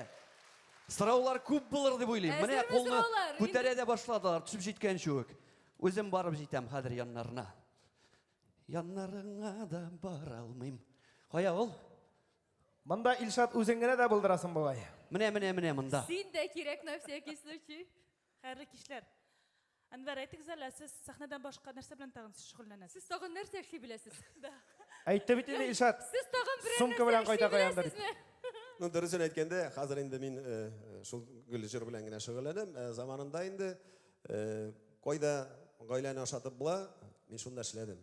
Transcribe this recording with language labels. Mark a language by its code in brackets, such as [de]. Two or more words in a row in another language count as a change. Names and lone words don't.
[tt] Сораулар күп булыр дип уйлыйм. Менә Әзерме кулны сораулар? күтәрә дә башладылар, төшеп җиткәнче үк. Үзем барып җитәм хәзер яннарына. Яннарыңа да бара алмыйм. Кая ул? Монда Илшат үзең генә дә булдырасың бугай. Менә монда. Син дә кирәк [ru] на всякий случай. [tt] Хәерле кичләр. Әнвәр, әйтегез әле, сез сәхнәдән башка нәрсә белән тагын шөгыльләнәсез? Сез тагын нәрсә эшли беләсез? Әйтте бит инде Илшат. Сез тагын берәр Сумка белән кайта каяндар. Ну, дөресен әйткәндә, хәзер инде мин шул гөлҗыр белән генә шөгыльләнәм. Заманында инде кайда гаиләне ашатып була, мин шунда эшләдем.